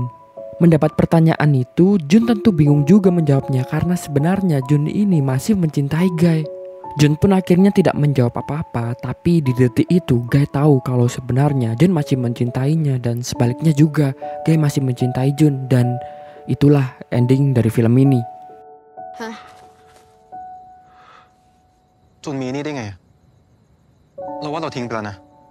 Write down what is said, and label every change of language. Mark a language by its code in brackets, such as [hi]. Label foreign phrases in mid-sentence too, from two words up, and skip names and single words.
[id] Mendapat pertanyaan itu, Jun tentu bingung juga menjawabnya karena sebenarnya Jun ini masih mencintai Guy. Jun pun akhirnya tidak menjawab apa-apa, tapi di detik itu Guy tahu kalau sebenarnya Jun masih mencintainya dan sebaliknya juga Guy masih mencintai Jun dan itulah ending dari film ini. [th] จุนมีนี่ได้ไงเราว่าเราทิ้งไปแล้วนะ